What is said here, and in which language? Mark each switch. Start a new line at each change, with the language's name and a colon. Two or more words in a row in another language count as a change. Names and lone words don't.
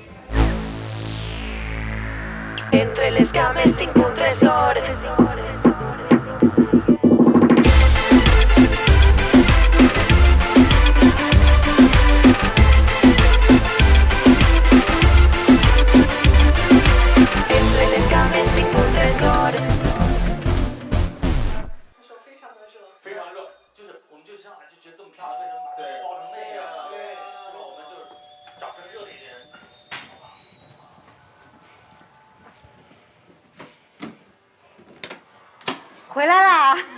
Catalan: Entre les cames tinc un tresor. Entre les cames tinc un tresor.
Chinese: 非常热，就是我们就上来就觉得这么漂亮，为什么把它包成那样？对，是吧？我们就是找成热点点。回来啦！